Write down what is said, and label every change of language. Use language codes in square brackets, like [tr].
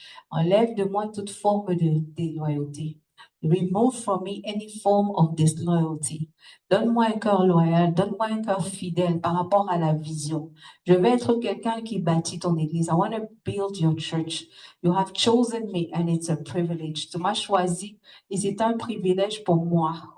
[fr] Enlève de moi toute forme de déloyauté. [en] Remove from me any form of disloyalty. [fr] Donne-moi un cœur loyal, donne-moi un cœur fidèle par rapport à la vision. Je vais être quelqu'un qui bâtit ton église. [en] I want to build your church. You have chosen me and it's a privilege. [fr] Tu m'as choisi et c'est un privilège pour moi.